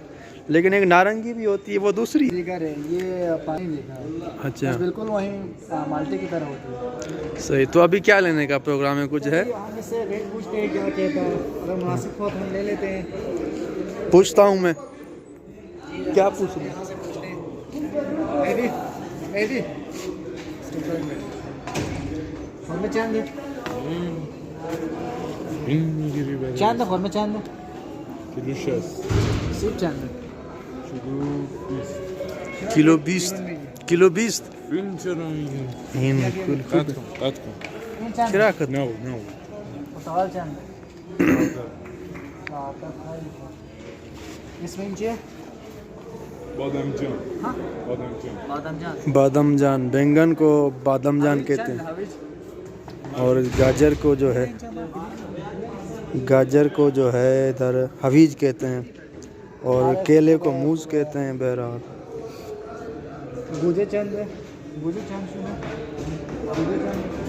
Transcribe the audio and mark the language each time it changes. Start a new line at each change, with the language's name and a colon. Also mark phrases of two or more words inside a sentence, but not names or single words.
Hindi: लेकिन एक नारंगी भी होती है, वो दूसरी है, ये पानी देखा है। अच्छा, बिल्कुल वहीं माल्टे की तरह होती है। सही। तो अभी क्या लेने का प्रोग्राम है? कुछ है? हम इससे रेट पूछते हैं क्या कहता है, अगर मुनासिब हो तो हम ले लेते हैं। पूछता हूँ मैं, क्या पूछ रहे हैं?
Persian: چند خورمه چنده؟ کیلو 60 سیب چنده؟ किलो 20 किलो 20 فیلم چرا میگی؟ این کل قطع کن این چنده؟ چرا کد نه نه پرتقال چنده؟ اسم این چیه؟ بادمجان
Hindi: हाँ
Persian: بادمجان
Hindi: बादाम बादाम जान, बैंगन को बादाम जान कहते हैं। और गाजर को जो है इधर हवीज कहते हैं, और केले को मूज कहते हैं। बहरहाल
Persian: گوجه چند
Hindi: है,
Persian: گوجه چند
Hindi: सुनो,
Persian: گوجه چند